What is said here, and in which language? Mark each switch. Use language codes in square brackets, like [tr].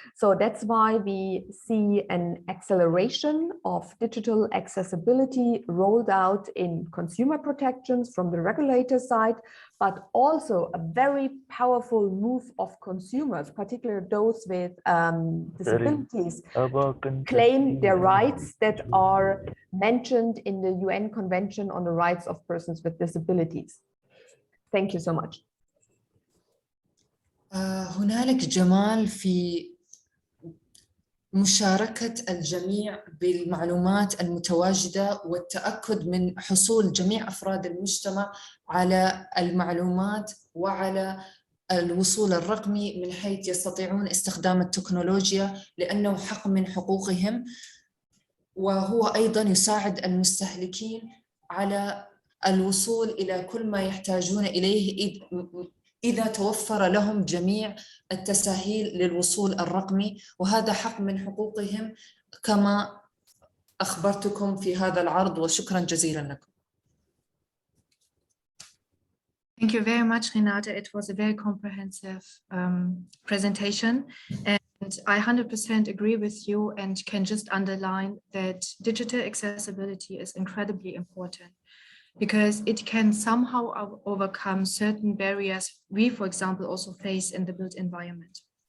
[en] So that's why we see an acceleration of digital accessibility rolled out in consumer protections from the regulator side, but also a very powerful move of consumers, particularly those with disabilities, claim their rights that are mentioned in the UN Convention on the Rights of Persons with Disabilities. Thank you so much. [ar] هنالك جمال في مشاركة الجميع بالمعلومات المتواجدة والتأكد من حصول جميع أفراد المجتمع على المعلومات وعلى الوصول الرقمي من حيث يستطيعون استخدام التكنولوجيا، لأنه حق من حقوقهم، وهو أيضاً يساعد المستهلكين على الوصول إلى كل ما يحتاجون إليه إذا توفر لهم جميع التسهيل للوصول الرقمي، وهذا حق من حقوقهم كما أخبرتكم في هذا العرض، وشكرا جزيلا لكم. [en] Thank you very much, Renate. It was a very comprehensive presentation. And And I 100% agree with you and can just underline that digital accessibility is incredibly important because it can somehow overcome certain barriers we, for example, also face in the built environment.